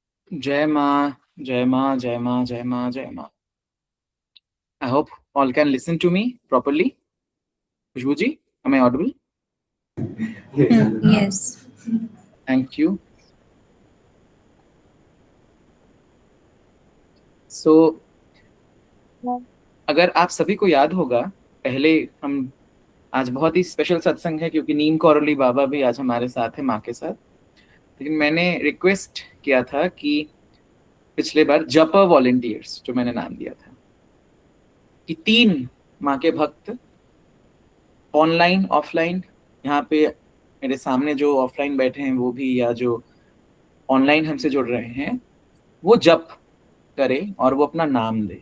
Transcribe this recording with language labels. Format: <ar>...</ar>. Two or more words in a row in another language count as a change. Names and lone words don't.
<hi>जय माँ, जय माँ, जय माँ, जय माँ, जय माँ.</hi> <en>I hope all can listen to me properly. Khushbu ji, am I audible? Yes. Thank you. So,</en> <hi>अगर आप सभी को याद होगा, पहले हम आज बहुत ही स्पेशल सत्संग है क्योंकि नीम कौरली बाबा भी आज हमारे साथ है माँ के साथ। लेकिन मैंने रिक्वेस्ट किया था कि पिछले बार जप वॉलेंटियर्स, जो मैंने नाम दिया था, कि 3 माँ के भक्त</hi> <en>online offline,</en> <hi>यहाँ पे मेरे सामने जो ऑफलाइन बैठे हैं वो भी, या जो ऑनलाइन हमसे जुड़ रहे हैं, वो जप करे और वो अपना नाम दे।</hi>